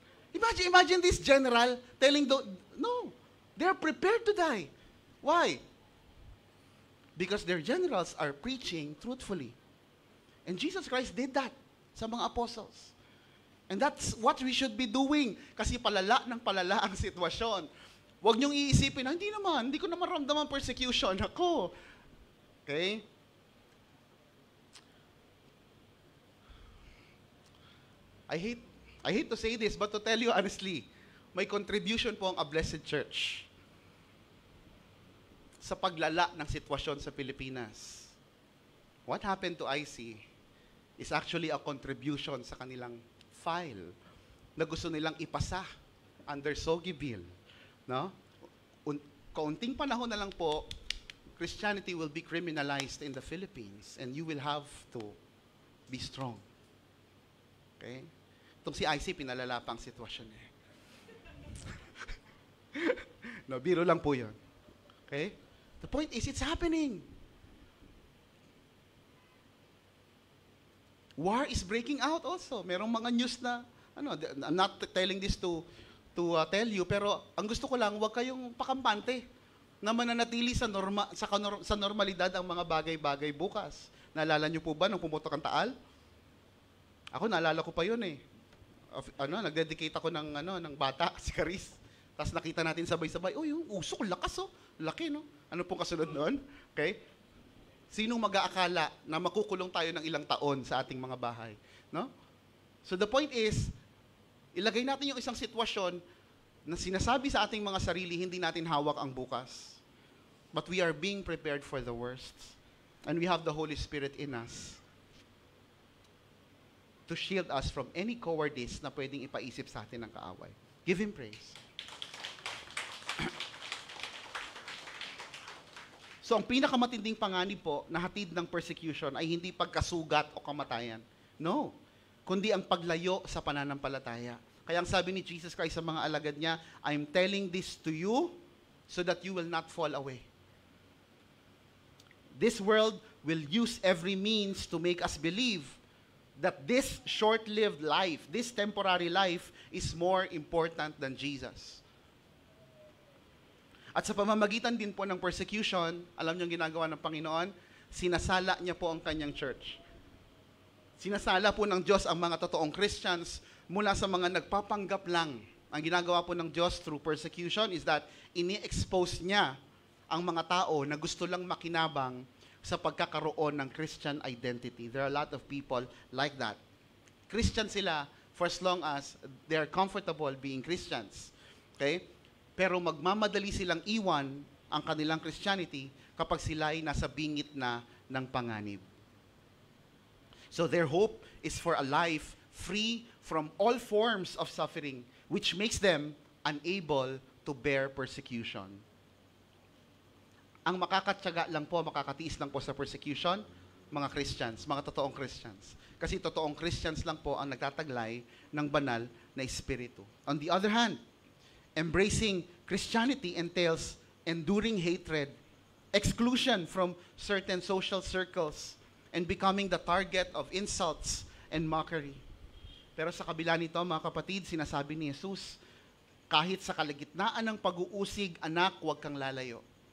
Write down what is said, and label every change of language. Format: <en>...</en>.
<en>Imagine this general telling no, they're prepared to die. Why? Because their generals are preaching truthfully. And Jesus Christ did that</en> <tl>sa mga</tl> <en>apostles. And that's what we should be doing.</en> <tl>Kasi palala ng palala ang sitwasyon. Huwag niyong iisipin, hindi ko naman ramdaman persecution ako.</tl> <en>Okay? I hate to say this, but to tell you honestly,</en> <tl>may contribution po ang A Blessed Church sa paglala ng sitwasyon sa Pilipinas.</tl> <en>What happened to IC is actually a contribution</en> <tl>sa kanilang file na gusto nilang ipasa</tl> <en>under SOGI bill. No?</en> <tl>Kaunting panahon na lang po,</tl> <en>Christianity will be criminalized in the Philippines and you will have to be strong. Okay?</en> <tl>Itong si IC, pinalala pa ang sitwasyon niya. No, biro lang po yun. Okay?</tl> <en>The point is, it's happening. War is breaking out also.</en> <tl>Merong mga news na,</tl> <en>I'm not telling this to tell you,</en> <tl>pero ang gusto ko lang, huwag kayong pakampante na mananatili sa normalidad ang mga bagay-bagay bukas. Naalala niyo po ba nung pumutok ang Taal? Ako, naalala ko pa yun eh. Nagdedicate ako ng bata, si Caris. Tapos nakita natin sabay-sabay, yung usok, lakas laki no. Ano pong kasunod noon? Okay? Sinong mag-aakala na makukulong tayo ng ilang taon sa ating mga bahay? No?</tl> <en>So the point is,</en> <tl>ilagay natin yung isang sitwasyon na sinasabi sa ating mga sarili, hindi natin hawak ang bukas.</tl> <en>But we are being prepared for the worst. And we have the Holy Spirit in us to shield us from any cowardice</en> <tl>na pwedeng ipaisip sa atin ng kaaway.</tl> <en>Give Him praise.</en> <tl>So, ang pinakamatinding panganib po na hatid ng persecution ay hindi pagkasugat o kamatayan. No. Kundi ang paglayo sa pananampalataya. Kaya ang sabi ni Jesus Christ sa mga alagad niya,</tl> <en>I'm telling this to you so that you will not fall away. This world will use every means to make us believe that this short-lived life, this temporary life, is more important than Jesus.</en> <tl>At sa pamamagitan din po ng persecution, alam niyo ang ginagawa ng Panginoon, sinasala niya po ang kanyang church. Sinasala po ng Diyos ang mga totoong Christians mula sa mga nagpapanggap lang. Ang ginagawa po ng Diyos</tl> <en>through persecution is that</en> <tl>ini-expose niya ang mga tao na gusto lang makinabang sa pagkakaroon ng Christian identity.</tl> <en>There are a lot of people like that. Christian sila for as long as they are comfortable being Christians. Okay?</en> <tl>Pero magmamadali silang iwan ang kanilang Christianity kapag sila ay nasa bingit na ng panganib.</tl> <en>So their hope is for a life free from all forms of suffering, which makes them unable to bear persecution.</en> <tl>Ang makakatyaga lang po, makakatiis lang po sa persecution, mga Christians, mga totoong Christians. Kasi totoong Christians lang po ang nagtataglay ng banal na espiritu.</tl> <en>On the other hand, embracing Christianity entails enduring hatred, exclusion from certain social circles, and becoming the target of insults and mockery.</en> <tl>Pero sa kabila nito, mga kapatid, sinasabi ni Jesus, kahit sa kalagitnaan ng pag-uusig, anak, huwag kang lalayo.</tl>